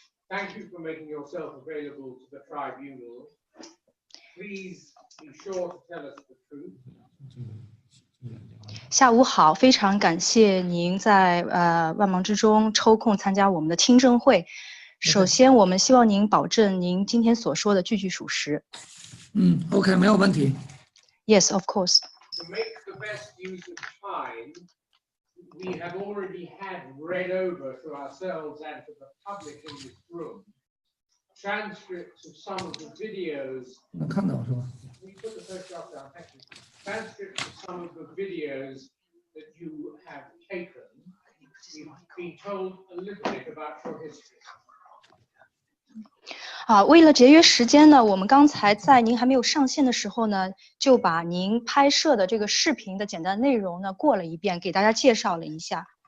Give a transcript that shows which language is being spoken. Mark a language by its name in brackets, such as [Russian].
[English] Thank you for making yourself available to the tribunal. Please be sure to tell us the truth. [Chinese] 下午好，非常感谢您在万忙之中抽空参加我们的听证会。首先，我们希望您保证您今天所说的句句属实。 OK， 没有问题。 [English] Yes, of course. To make the best use of time, we have already had read over to ourselves and to the public in this room transcripts of some of the videos. [Chinese] 能看到是吧？ [English] We put the photograph down. Thank you. Transcripts of some of the videos that you have taken. We've been told a little bit about your history. [Chinese] 为了节约时间呢，我们刚才在您还没有上线的时候呢，就把您拍摄的这个视频的简单内容呢过了一遍，给大家介绍了一下。